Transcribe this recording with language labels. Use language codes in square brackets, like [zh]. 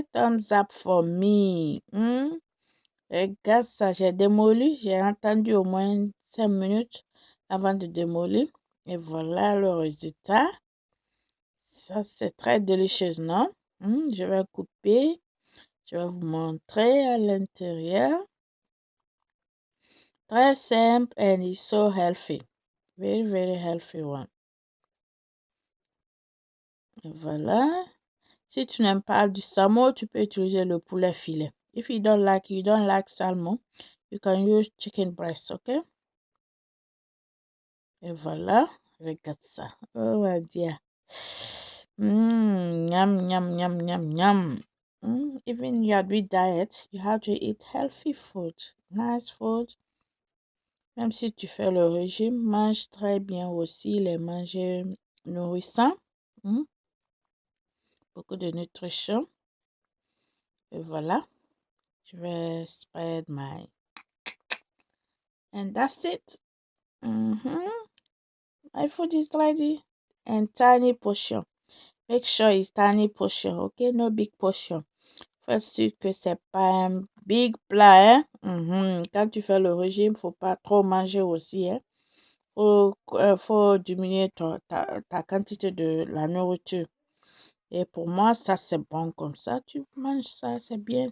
[en] Thumbs up for me. [fr] Regarde ça, j'ai démoli. J'ai entendu au moins 5 minutes avant de démolir. Et voilà le résultat. Ça, c'est très délicieux, non? Je vais couper. Je vais vous montrer à l'intérieur. Très simple [en] and it's so healthy. Very, very healthy one. [fr] Et voilà. Si tu n'aimes pas du salmon, tu peux utiliser le poulet filet. [en] If you don't like salmon, you can use chicken breast, okay? [fr] Et voilà. Regarde ça. [en] Oh, my dear. Yum, yum, yum, yum, yum. Even you are doing diet, you have to eat healthy food, nice food. [fr] Même si tu fais le régime, mange très bien aussi, les manger nourrissants. Beaucoup de nutrition. Et voilà. Je vais [en] spread my... And that's it. My food is ready. And tiny portion. Make sure it's tiny portion, okay? No big portion. [fr] Fais sûr que c'est pas un big plat, hein? Quand tu fais le régime, faut pas trop manger aussi, hein? Faut diminuer ta quantité de la nourriture. Et pour moi, ça c'est bon comme ça. Tu manges ça, c'est bien.